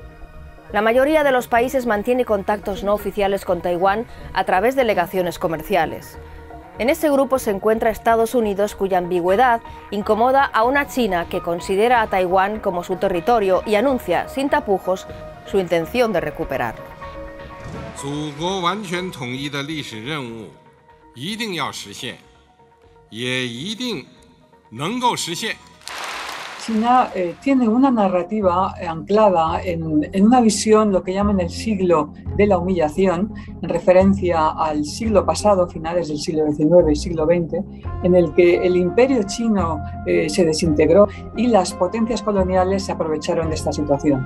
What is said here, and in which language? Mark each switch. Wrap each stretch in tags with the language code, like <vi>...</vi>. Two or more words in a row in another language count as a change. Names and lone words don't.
<es>La mayoría de los países mantiene contactos no oficiales con Taiwán a través de delegaciones comerciales. En ese grupo se encuentra Estados Unidos, cuya ambigüedad incomoda a una China que considera a Taiwán como su territorio y anuncia, sin tapujos, su intención de recuperarlo.</es> <zh>祖国完全统一的历史任务一定要实现，也一定能够实现。</zh> <es>China tiene una narrativa anclada en una visión, lo que llaman el siglo de la humillación, en referencia al siglo pasado, finales del siglo XIX y siglo XX, en el que el imperio chino se desintegró y las potencias coloniales se aprovecharon de esta situación.</es>